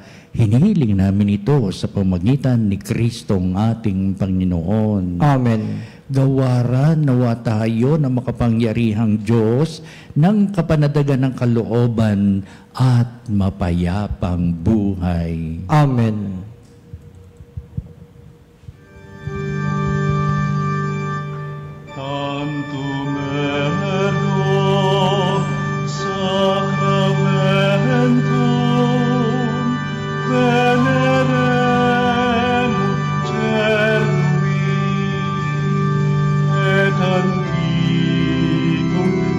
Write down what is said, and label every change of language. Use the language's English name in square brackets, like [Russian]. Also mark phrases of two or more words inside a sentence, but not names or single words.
[Filipino] Hinihiling namin ito sa pamamagitan ni Kristo ang ating Panginoon. Amen. Gawaran nawa tayo ng makapangyarihang Diyos ng kapanadagan ng kalooban at mapayapang buhay. Amen. [Latin] Tantum ergo sacramentum veneremur cernui et antiquum